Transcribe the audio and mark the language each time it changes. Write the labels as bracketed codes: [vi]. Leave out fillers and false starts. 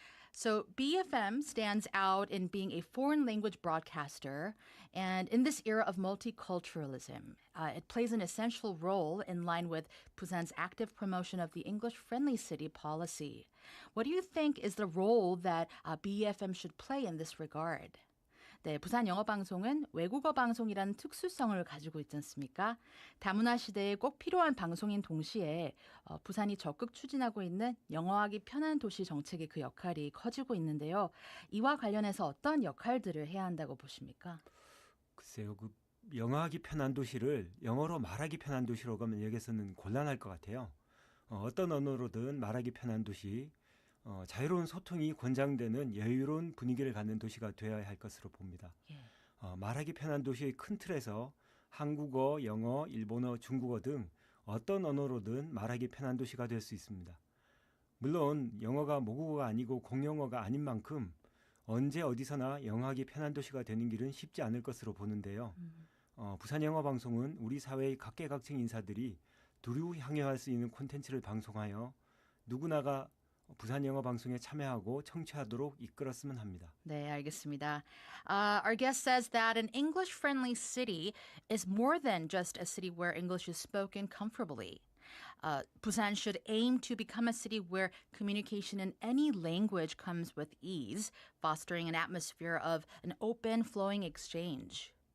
[en] So BFM stands out in being a foreign language broadcaster, and in this era of multiculturalism, it plays an essential role in line with Busan's active promotion of the English-friendly city policy. What do you think is the role that BFM should play in this regard? [ko] 네, 부산 영어 방송은 외국어 방송이라는 특수성을 가지고 있지 않습니까? 다문화 시대에 꼭 필요한 방송인 동시에 부산이 적극 추진하고 있는 영어하기 편한 도시 정책의 그 역할이 커지고 있는데요. 이와 관련해서 어떤 역할들을 해야 한다고 보십니까? 글쎄요, 영어하기 편한 도시를 영어로 말하기 편한 도시로 가면 여기서는 곤란할 것 같아요. 어떤 언어로든 말하기 편한 도시, 자유로운 소통이 권장되는 여유로운 분위기를 갖는 도시가 되어야 할 것으로 봅니다. 예. 말하기 편한 도시의 큰 틀에서 한국어, 영어, 일본어, 중국어 등 어떤 언어로든 말하기 편한 도시가 될 수 있습니다. 물론 영어가 모국어가 아니고 공용어가 아닌 만큼 언제 어디서나 영어하기 편한 도시가 되는 길은 쉽지 않을 것으로 보는데요. 부산 영어방송은 우리 사회의 각계각층 인사들이 두루 향유할 수 있는 콘텐츠를 방송하여 누구나가 부산 영어 방송에 참여하고 청취하도록 이끌었으면 합니다. 네, 알겠습니다. [en] Our guest says that an English-friendly city is more than just a city where English is spoken comfortably. Busan should aim to become a city where communication in any language comes with ease, fostering an atmosphere of an open, flowing exchange.